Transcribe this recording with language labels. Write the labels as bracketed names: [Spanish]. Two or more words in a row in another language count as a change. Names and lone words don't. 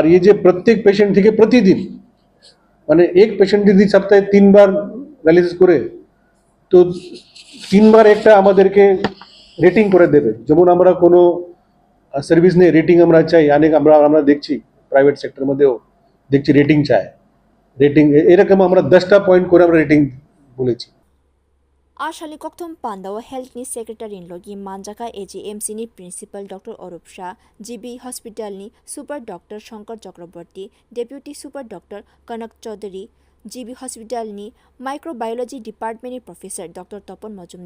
[Bangla] এই যে প্রত্যেক পেশেন্ট থেকে প্রতিদিন মানে এক পেশেন্ট যদি সপ্তাহে 3 বার ডায়ালিসিস করে তো 3 বার একটা আমাদেরকে রেটিং করে দেবে যেমন আমরা কোনো সার্ভিস নিয়ে রেটিং আমরা চাই অনেক আমরা দেখছি [English] private sector [Bangla] মধ্যেও দেখছি রেটিং চায় রেটিং এরকম আমরা 10টা পয়েন্ট করে আমরা রেটিং বলেছি [Kok Borok] Ashali Kokthum Pandao Health ni Secretary in Logi Manjaka AGMC ni Principal Dr. Orup Shah, GB Hospital ni Super Dr. Shankar Chakraborty, Deputy Super Dr. Kanak Chaudhary, GB Hospital ni Microbiology Department ni Professor Dr.